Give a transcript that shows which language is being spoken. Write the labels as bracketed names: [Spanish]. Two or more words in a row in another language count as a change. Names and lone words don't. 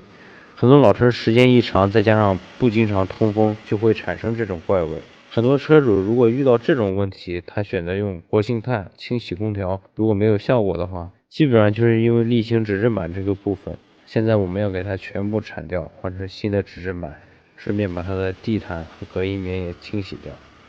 [Chinese] 很多老車時間一長，再加上不經常通風，就會產生這種怪味。很多車主如果遇到這種問題，他選擇用活性炭清洗空調，如果沒有效果的話，基本上就是因為瀝青指針板這個部分。現在我們要給它全部鏟掉，換成新的指針板，順便把它的地毯和隔音棉也清洗掉。